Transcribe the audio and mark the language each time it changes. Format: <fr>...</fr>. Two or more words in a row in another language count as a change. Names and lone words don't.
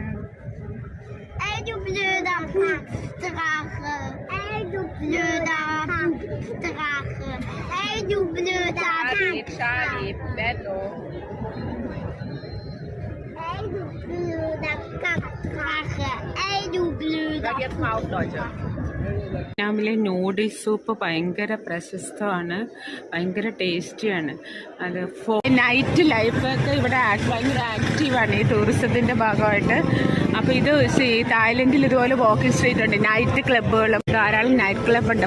<de>Ey, du blöder Kackdrache. Ey, du blöder Kackdrache. Ey, du blöder Kackdrache. Charlie, Bello. Ey, du blöder Kackdrache. Ey, du blöder. Sag jetzt mal auf Deutsch.</de> <ml>വിയറ്റ്നാമിലെ നൂഡിൽസ് സൂപ്പ് ഭയങ്കര പ്രശസ്തമാണ്, ഭയങ്കര ടേസ്റ്റിയാണ്. അത് നൈറ്റ് ലൈഫൊക്കെ ഇവിടെ ഭയങ്കര ആക്റ്റീവാണ് ഈ ടൂറിസത്തിൻ്റെ ഭാഗമായിട്ട്. അപ്പോൾ ഇത് തായ്ലൻഡിൽ ഇതുപോലെ</ml> <en>walking street</en> <ml>ഉണ്ട്, നൈറ്റ് ക്ലബ്ബുകളും ധാരാളം</ml> <en>night club</en> <ml>ഉണ്ട്.</ml>